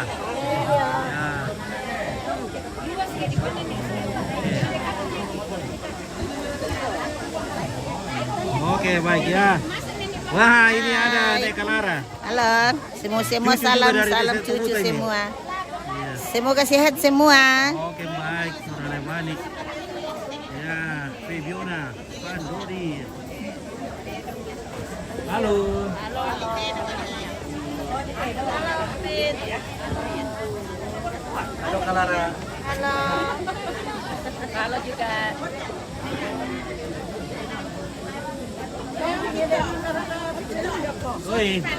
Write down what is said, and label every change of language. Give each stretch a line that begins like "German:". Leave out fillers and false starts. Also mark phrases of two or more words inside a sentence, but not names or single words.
Indonesian: Ya. Oke, baik ya. Wah, ini ada Nek Kalara. Halo, semua Cucu salam juga dari salam Desa cucu Tubuta ini. semua. Iya. Semoga sehat semua. Oke, baik. Saudara Manik. Ya, Fibiona, Pan Dodi. Halo. Halo Kalara. Halo juga. Oi.